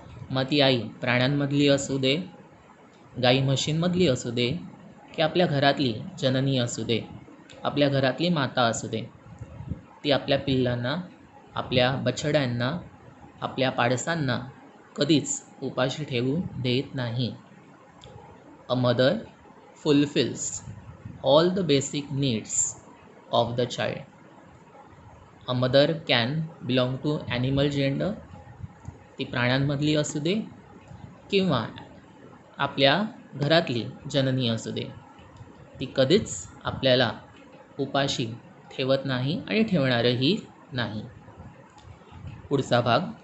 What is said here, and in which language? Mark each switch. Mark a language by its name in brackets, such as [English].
[Marathi] मग ती आई प्राण्यांमधली असू दे, गाई म्हशींमधली असू दे, की आपल्या घरातली जननी असू दे, आपल्या घरातली माता असू दे, ती आपल्या पिल्लांना, आपल्या बछड्यांना, आपल्या पाडसांना कधीच उपाशी ठेवू देत नाही. [English] A mother fulfils all the basic needs of the child. A mother can belong to animal gender, [Marathi] ती प्राण्यांमधली असू दे किंवा आपल्या घरातली जननी असू दे, ती कधीच आपल्याला उपाशी ठेवत नाही आणि ठेवणारही नाही. पुढचा भाग.